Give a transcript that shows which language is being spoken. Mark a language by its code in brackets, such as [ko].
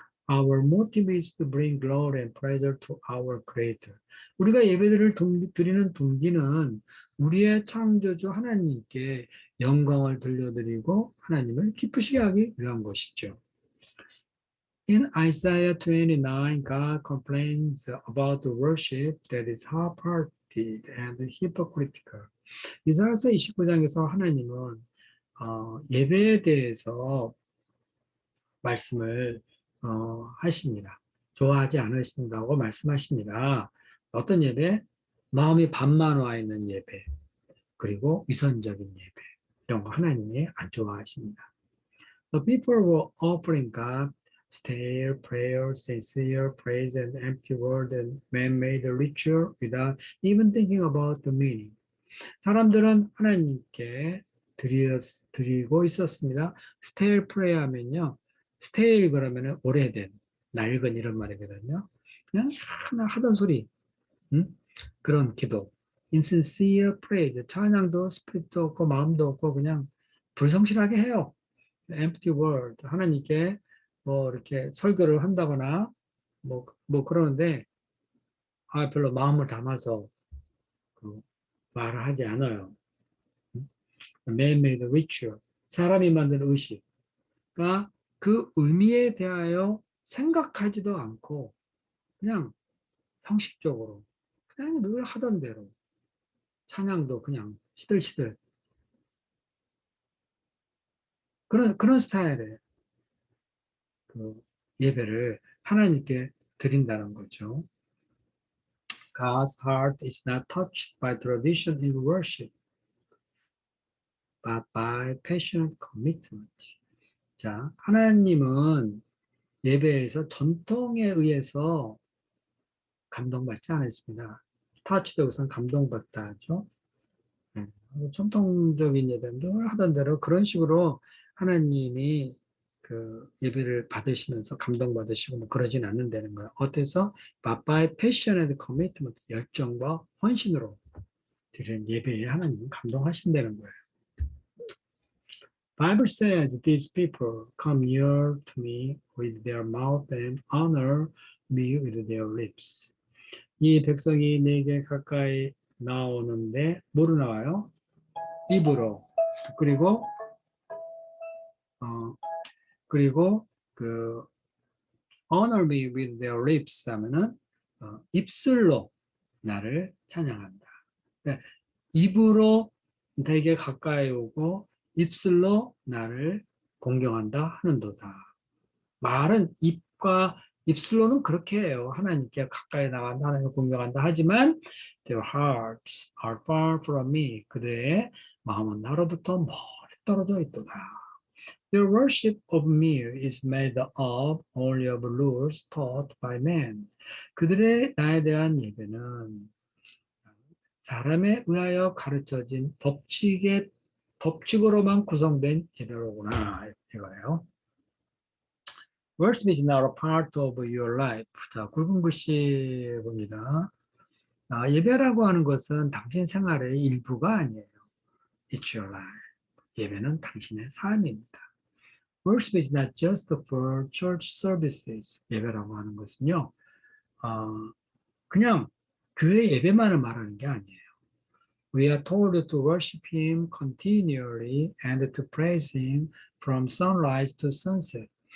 [en] Our motive is to bring glory and pleasure to our Creator. [ko] 우리가 예배를 드리는 동기는 우리의 창조주 하나님께 영광을 돌려드리고 하나님을 기쁘시게 하기 위한 것이죠. [en] In Isaiah 29, God complains about the worship that is half-hearted and hypocritical. [ko] 이사야서 29장에서 하나님은 예배에 대해서 말씀을 하십니다. 좋아하지 않으신다고 말씀하십니다. 어떤 예배? 마음이 반만 와 있는 예배, 그리고 위선적인 예배, 이런 거 하나님이 안 좋아하십니다. [en] The people were offering God stale prayer, sincere praise, and empty word, and man-made ritual without even thinking about the meaning. [ko] 사람들은 하나님께 드리고 있었습니다. [en] stale prayer [ko] 하면요, stale 그러면 오래된, 낡은 이런 말이거든요. 그냥 하나 하던 소리, 그런 기도. [en] insincere praise, [ko] 찬양도 스피릿도 없고 마음도 없고 그냥 불성실하게 해요. [en] empty word, [ko] 하나님께 뭐 이렇게 설교를 한다거나 뭐 그러는데 별로 마음을 담아서 그 말을 하지 않아요. [en] man-made ritual, [ko] 사람이 만든 의식과 그 의미에 대하여 생각하지도 않고 그냥 형식적으로 그냥 늘 하던 대로 찬양도 그냥 시들시들 그런 스타일의 그 예배를 하나님께 드린다는 거죠. [en] God's heart is not touched by tradition in worship, but by passionate commitment. [ko] 자, 하나님은 예배에서 전통에 의해서 감동받지 않았습니다. touch도 우선 감동받다 하죠. 전통적인 예배를 하던 대로 그런 식으로 하나님이 그 예배를 받으시면서 감동받으시고 뭐 그러진 않는다는 거예요. 어때서? [en] But by passion and commitment, [ko] 열정과 헌신으로 드리는 예배에 하나님은 감동하신다는 거예요. [en] Bible says these people come near to me with their mouth and honor me with their lips. [ko] 이 백성이 내게 가까이 나오는데 뭐로 나와요? 입으로. 그리고 그 [en] honor me with their lips [ko] 하면은 입술로 나를 찬양한다. 그러니까 입으로 되게 가까이 오고 입술로 나를 공경한다 하는도다. 말은 입과 입술로는 그렇게 해요. 하나님께 가까이 나간다, 하나님을 공경한다 하지만 [en] their hearts are far from me. [ko] 그들의 마음은 나로부터 멀리 떨어져 있도다. [en] Their worship of me is made up only of rules taught by man. [ko] 그들의 나에 대한 예배는 사람에 의하여 가르쳐진 법칙으로만 구성된 예배로구나 이거예요. [en] Worship is not a part of your life. [ko] 자, 굵은 글씨 봅니다. 예배라고 하는 것은 당신 생활의 일부가 아니에요. [en] It's your life. [ko] 예배는 당신의 삶입니다. [en] Worship is not just for church services. [ko] 예배라고 하는 것은요, 그냥 교회 예배만을 말하는 게 아니에요. [en] We are told to worship Him continually and to praise Him from sunrise to sunset.